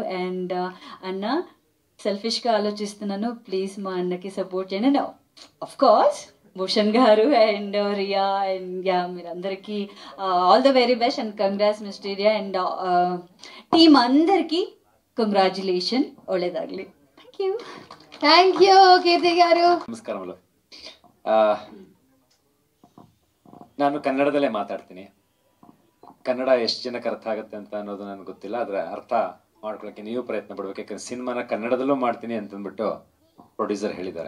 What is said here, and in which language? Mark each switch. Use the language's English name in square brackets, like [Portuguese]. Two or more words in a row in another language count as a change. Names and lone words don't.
[Telugu] అండ్ అన్న సెల్ఫిష్గా ఆలోచిస్తున్నాను, ప్లీజ్ మా అన్నకి సపోర్ట్ చేయండి. [English] of course [Telugu] భూషణ్ గారు అండ్ రియా అండ్ మీరందరికీ [English] all the very best and congrats [Telugu] మిస్టీరియా [English] and team [Telugu] అందరికీ కంగ్రాచులేషన్, ఒళ్ళేదాగ్లి. [English] thank you [Telugu] ಕೀರ್ತಿ గారు. [Kannada] ನಮಸ್ಕಾರಗಳು. ನಾನು ಕನ್ನಡದಲ್ಲೇ ಮಾತಾಡ್ತೀನಿ. ಕನ್ನಡ ಎಷ್ಟು ಜನಕ್ಕೆ ಅರ್ಥ ಆಗುತ್ತೆ ಅಂತ ಅನ್ನೋದು ನನಗೆ ಗೊತ್ತಿಲ್ಲ, ಆದರೆ ಅರ್ಥ ಮಾಡ್ಕೊಳ್ಳೋಕ್ಕೆ ನೀವು ಪ್ರಯತ್ನ ಪಡಬೇಕು. ಯಾಕಂದ್ರೆ ಸಿನಿಮಾನ ಕನ್ನಡದಲ್ಲೂ ಮಾಡ್ತೀನಿ ಅಂತಂದ್ಬಿಟ್ಟು ಪ್ರೊಡ್ಯೂಸರ್ ಹೇಳಿದ್ದಾರೆ.